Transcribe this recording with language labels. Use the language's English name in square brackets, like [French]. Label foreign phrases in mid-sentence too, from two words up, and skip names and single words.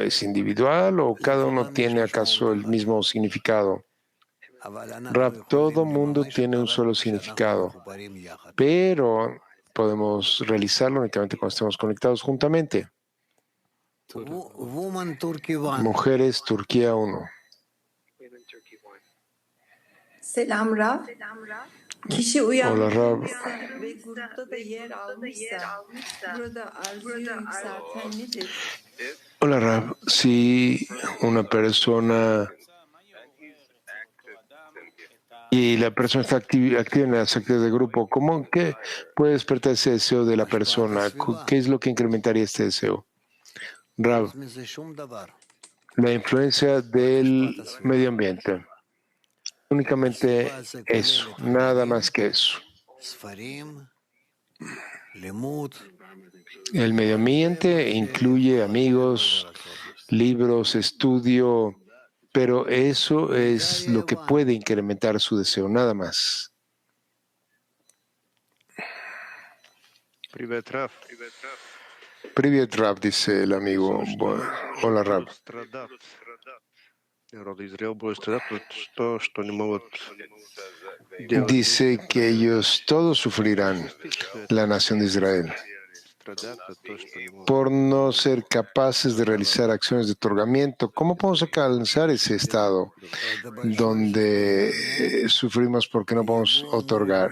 [Spanish] ¿Es individual o cada uno tiene acaso el mismo significado? Rab, todo mundo tiene un solo significado, pero podemos realizarlo únicamente cuando estemos conectados juntamente. Mujeres, Turquía 1. [Turkish] Selam Rab. Kişi [Spanish] Hola, Rab. [Turkish] uyanmışsa ve grupta da yer almışsa burada arzuyu yükselten nedir? [Spanish] Hola, Rab. Si una persona y la persona está activa en las actividades de grupo, ¿qué puede despertar ese deseo de la persona? ¿Qué es lo que incrementaría este deseo? Rab, la influencia del medio ambiente. Únicamente eso, nada más que eso. El medio ambiente incluye amigos, libros, estudio, pero eso es lo que puede incrementar su deseo, nada más. [Russian] Привет, Раф. Привет, [Spanish] Rab, dice el amigo. Hola, Rab. [Russian] Народ Израиля будет страдать, что не могут делать. [Spanish] Dice que ellos todos sufrirán, la nación de Israel, por no ser capaces de realizar acciones de otorgamiento. ¿Cómo podemos alcanzar ese estado donde sufrimos porque no podemos otorgar?